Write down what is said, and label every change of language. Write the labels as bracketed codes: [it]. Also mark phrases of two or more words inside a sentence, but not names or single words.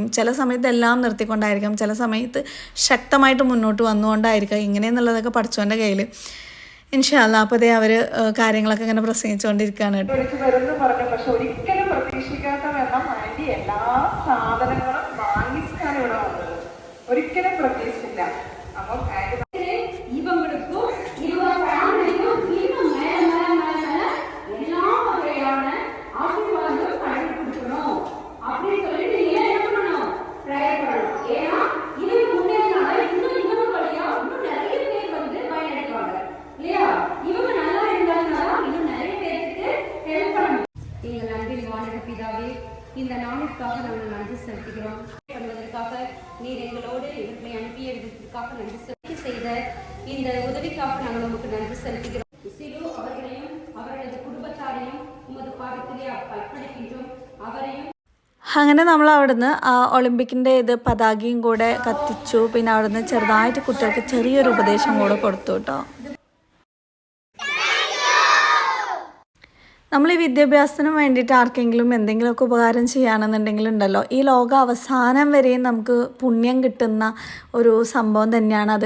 [ml] ചില സമയത്ത് എല്ലാം നിർത്തിക്കൊണ്ടായിരിക്കാം, ചില സമയത്ത് ശക്തമായിട്ട് മുന്നോട്ട് വന്നുകൊണ്ടായിരിക്കാം. ഇങ്ങനെയെന്നുള്ളതൊക്കെ പഠിച്ചവൻ്റെ കയ്യിൽ. [ar] إن شاء الله. [ml] അപ്പോൾ അതേ അവർ കാര്യങ്ങളൊക്കെ ഇങ്ങനെ പ്രസംഗിച്ചുകൊണ്ടിരിക്കുകയാണ് കേട്ടോ. പക്ഷെ ഒരിക്കലും പ്രതീക്ഷിക്കാത്ത വണ്ണം ആന്റി എല്ലാ സാധനങ്ങളും വാങ്ങിച്ചാണ് ഇവിടെ വന്നത്. ഒരിക്കലും പ്രതീക്ഷിച്ചില്ല. അപ്പം [ta] இவங்களுக்கும் இவங்க ஃபேமிலிக்கும் இன்னும் மேல எல்லா வகையான ஆசீர்வாதங்களும் கடவுள் கொடுக்கணும் அப்படின்னு சொல்லிட்டு நீங்க என்ன பண்ணணும்? ப்ரேயர் பண்ணணும். ஏன்னா இது முன்னேறினால இன்னும் வழியா இன்னும் நிறைய பேர் வந்து பயனடைவாங்க இல்லையா? இவங்க நல்லா இருந்தாலும் இன்னும் நிறைய பேருக்கு ஹெல்ப் பண்ணணும். எங்கள் அன்பில் வானக பிதாவே, இந்த நாளுக்காக நாங்கள் நன்றி செலுத்துகிறோம். பண்ணுவதற்காக நீர் எங்களோடு இவர்களை அனுப்பியதற்காக நன்றி செய்த இந்த உதவிக்காக நாங்கள் உங்களுக்கு நன்றி செலுத்துகிறோம். சிலு அவர்களையும் அவர்களது குடும்பத்தாரையும் உமது பாதத்திலே அர்ப்பணிக்கின்றோம். அவரையும் [ml] അങ്ങനെ നമ്മൾ അവിടുന്ന് ഒളിമ്പിക്കിൻ്റെ പതാകയും കൂടെ കത്തിച്ചു. പിന്നെ അവിടുന്ന് ചെറുതായിട്ട് കുട്ടികൾക്ക് ചെറിയൊരു ഉപദേശം കൂടെ കൊടുത്തു കേട്ടോ. നമ്മൾ ഈ വിദ്യാഭ്യാസത്തിന് വേണ്ടിയിട്ട് ആർക്കെങ്കിലും എന്തെങ്കിലുമൊക്കെ ഉപകാരം ചെയ്യുകയാണെന്നുണ്ടെങ്കിലുണ്ടല്ലോ, ഈ ലോക അവസാനം വരെയും നമുക്ക് പുണ്യം കിട്ടുന്ന ഒരു സംഭവം തന്നെയാണ് അത്.